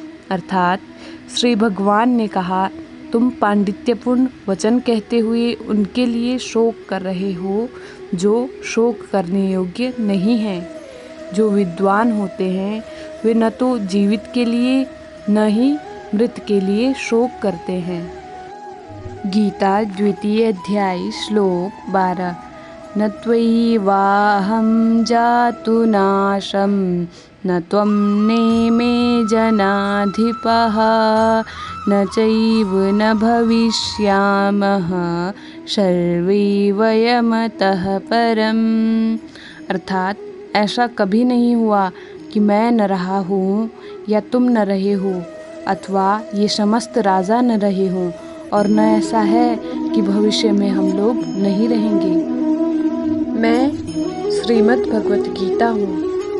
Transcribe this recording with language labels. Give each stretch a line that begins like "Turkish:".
Hindi: अर्थात श्री भगवान ने कहा, तुम पांडित्यपूर्ण वचन कहते हुए उनके लिए शोक कर रहे हो जो शोक करने योग्य नहीं हैं। जो विद्वान होते हैं वे न तो जीवित के लिए न ही मृत के लिए शोक करते हैं। गीता द्वितीय अध्याय श्लोक 12।
Sanskrit: न त्वयैवाहं जातु नाशं न त्वं नेमे जनाधिपः न चैव न भविष्यामः सर्वे वयमतः परम्।
Hindi: अर्थात ऐसा कभी नहीं हुआ कि मैं न रहा हूँ या तुम न रहे हो, अथवा ये समस्त राजा न रहे हों, और न ऐसा है कि भविष्य में हम लोग नहीं रहेंगे। मैं श्रीमद् भगवत गीता हूँ।